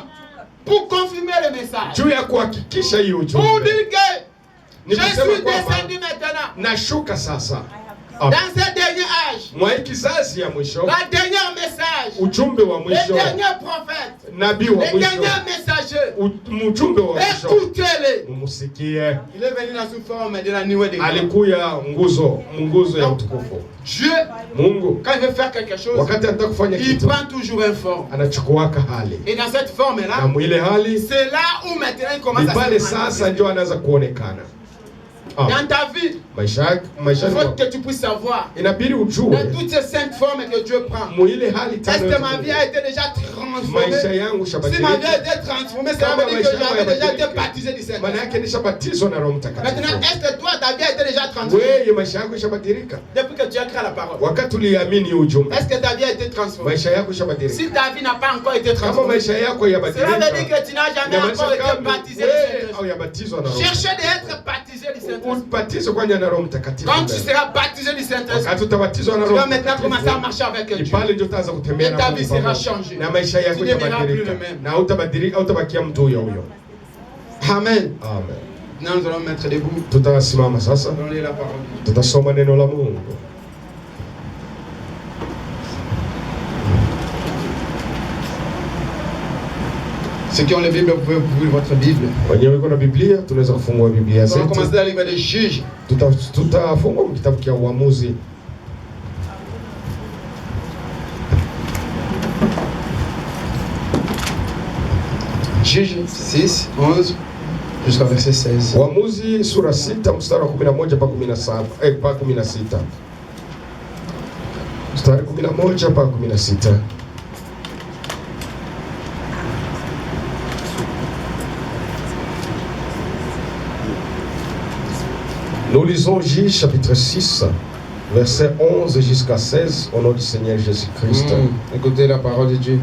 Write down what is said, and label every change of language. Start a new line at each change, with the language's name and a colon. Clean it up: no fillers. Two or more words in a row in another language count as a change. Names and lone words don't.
French: pour confirmer le message.
Swahili: juu ya kuhakikisha hiyo
French: Pour
Swahili: ujumbe.
French: dire que
Swahili: Ni
French: je
Swahili: kusema
French: suis
Swahili: kwamba
French: descendu maintenant
Swahili: nashuka sasa.
French: dans
Swahili: Amen.
French: ce dernier âge.
Swahili: Mwa hii kizazi ya mwisho,
French: La dernière message.
Swahili: ujumbe wa
French: Le
Swahili: mwisho,
French: dernier prophète.
Swahili: nabii wa
French: Le
Swahili: mwisho,
French: dernier messager.
Swahili: mjumbe wa mwisho,
French: Écoutez-le.
Swahili: mumusikie.
French: Il est venu dans une forme de l'animal de gloire.
Swahili: Alikuya nguzo ya utukufu.
French: Dieu,
Swahili: Mungu
French: quand il veut faire quelque chose,
Swahili: wakati anataka kufanya
French: il
Swahili: kitu
French: prend toujours une forme.
Swahili: anachukuaka hali,
French: Et dans cette forme-là,
Swahili: na mwile hali
French: c'est là où maintenant il
Swahili: ni
French: commence à
Swahili: pale
French: se
Swahili: sasa
French: manifester.
Swahili: ndio anaanza kuonekana.
French: Dans ta vie,
Swahili: Maisha
French: il faut
Swahili: mwako
French: que tu puisses savoir
Swahili: inabidi ujue
French: dans toutes ces 5 formes que Dieu prend.
Swahili: mwile hali
French: Est-ce que ma vie a été déjà transformée?
Swahili: maisha yangu
French: Si ma vie
Swahili: shabadilika,
French: a été transformée, ça veut dire que j'avais déjà été baptisé du
Swahili: maana
French: Saint-Esprit.
Swahili: yake nishabatizwa na Roho
French: Maintenant,
Swahili: Mtakatifu.
French: est-ce que toi, ta vie a été déjà transformée
Swahili: Wewe maisha yako ishabadilika
French: depuis que tu as créé la parole?
Swahili: wakati uliamini ujumbe,
French: Est-ce que ta vie a été transformée?
Swahili: maisha yako ishabadilika.
French: Si ta vie n'a pas encore été
Swahili: Kama
French: transformée,
Swahili: maisha yako
French: cela veut dire
Swahili: yabadilika,
French: que tu n'as jamais
Swahili: inamaanisha
French: encore été
Swahili: kama
French: baptisé du
Swahili: wewe
French: Saint-Esprit.
Swahili: au yabatizwa na Roho.
French: Cherchez d'être baptisé du Saint-Esprit.
Swahili: Ubatizo kwanza na Roho Mtakatifu.
French: Quand tu seras baptisé du Saint-Esprit,
Swahili: Wakati utabatizwa na
French: tu
Swahili: Roho
French: vas maintenant commencer à
Swahili: Mtakatifu,
French: marcher avec
Swahili: ni
French: Dieu.
Swahili: pale ndio utaanza kutembea
French: Et
Swahili: na
French: ta
Swahili: Mungu
French: vie sera
Swahili: pamoja.
French: changée.
Swahili: Na maisha yako
French: Tu ne verras plus
Swahili: yatabadilika
French: le même.
Swahili: na hautabakia mtu huyo huyo. Amen. Amen.
French: Maintenant, nous allons mettre debout.
Swahili: Tutasimama sasa,
French: Nous allons lire la parole.
Swahili: tutasoma neno la Mungu.
French: Ceux qui ont la Bible, vous pouvez ouvrir votre Bible.
Swahili: Wenyewe iko na Biblia, tunaweza kufungua Biblia
French: Nous allons
Swahili: zetu.
French: commencer dans le livre des Juges.
Swahili: Tutafungua kitabu cha Uamuzi.
French: Juges 6, 11 jusqu'au verset 16.
Swahili: Uamuzi sura 6 mstari wa 11 mpaka 17 mpaka 16. Mstari 11 mpaka 16.
French: Nous lisons Juges chapitre 6 verset 11 jusqu'à 16 au nom du Seigneur Jésus-Christ. Écoutez la parole de Dieu.